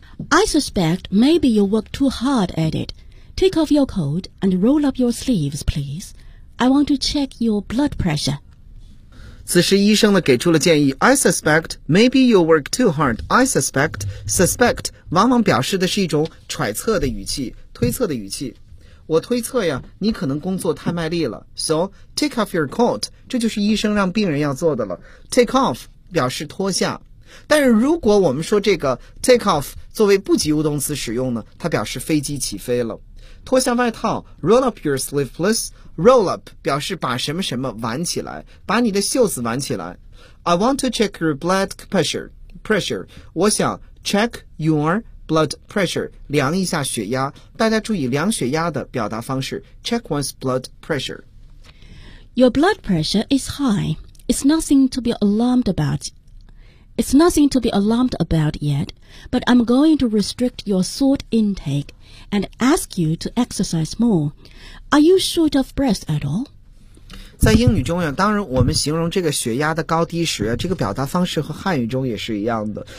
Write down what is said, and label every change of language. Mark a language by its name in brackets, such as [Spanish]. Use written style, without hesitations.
[English] I suspect maybe you work too hard at it. Take off your coat and roll up your sleeves, please. I want to check your blood pressure. [Chinese] 此时医生呢给出了建议。 [English] I suspect maybe you work too hard. I suspect, suspect [Chinese] 往往表示的是一种揣测的语气，推测的语气。我推测呀，你可能工作太卖力了。 [English] So, take off your coat. [Chinese] 这就是医生让病人要做的了。 Take off 表示脱下。但是如果我们说这个 take off 作为不及物动词使用呢，它表示飞机起飞了。脱下外套， [English] roll up your sleeve please. [Chinese] Roll up 表示把什么什么挽起来，把你的袖子挽起来。 [English] I want to check your blood pressure. [Chinese] 我想 [English] check your blood pressure， [Chinese] 量一下血压。大家注意量血压的表达方式， [English] check one's blood pressure. Your blood pressure is high. It's nothing to be alarmed aboutIt's nothing to be alarmed about yet, but I'm going to restrict your salt intake and ask you to exercise more. Are you short of breath at all? [Chinese] 在英语中呀，当然我们形容这个血压的高低时，这个表达方式和汉语中也是一样的。